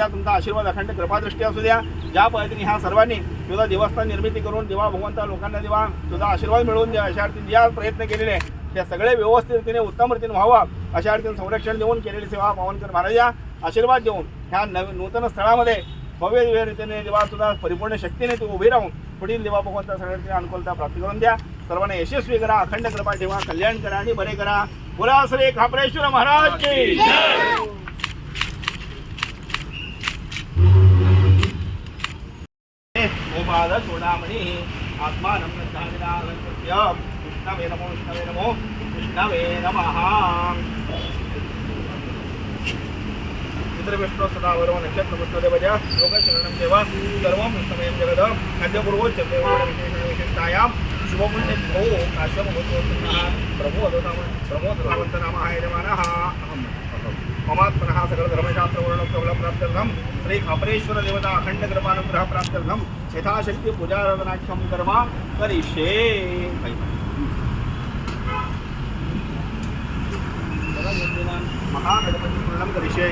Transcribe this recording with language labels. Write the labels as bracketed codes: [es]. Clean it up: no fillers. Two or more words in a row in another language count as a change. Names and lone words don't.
[mr] तुमचा आशीर्वाद अखंड कृपादृष्टी असू द्या. ज्या पद्धतीने ह्या सर्वांनी तुझा देवस्थान निर्मिती करून देवा भगवंता लोकांना देवा तुझा आशीर्वाद मिळवून द्या अशा अर्थीने ज्या प्रयत्न केलेले आहे त्या सगळे व्यवस्थित रीतीने उत्तम रीतीने व्हावा अशा अर्थीने संरक्षण देऊन केलेली सेवा पावनकर महाराजा आशीर्वाद देऊन ह्या नूतन स्थळामध्ये भव्य दिव्य रीतीने देवा तुझा परिपूर्ण शक्तीने तू उभी राहून पुढील देवा भगवंता सगळ्यांची अनुकूलता प्राप्ती करून द्या. सर्वांना यशस्वी करा, अखंड कृपा ठेवा, कल्याण करा आणि बरे करा. बोला श्री खापरेश्वर महाराज [hi] की जय. [sa] गोपाल चूडामणि आत्मानं नन्दाविनालंकृत्य कृष्णवे नमो कृष्णवे नमः. विष्णु सदा वरो नक्षत्र पुष्पदेवज योग शरणं देव सर्वं विष्णुमयं जगद खाद्यपूर्वोच्चते विशेषतायां शुभपुण्य भो काश्यप प्रमोद सावंत नाम यजमानः ममात्मनः सकल धर्मशास्त्रवर्णोक्तफलं प्राप्त्यर्थं श्री खापरेश्वर देवता अखंड कृपानुग्रह प्राप्त्यर्थं यथाशक्ति पूजाराधनाख्यं कर्म करिष्ये. महागणपति पूर्णं करिष्ये.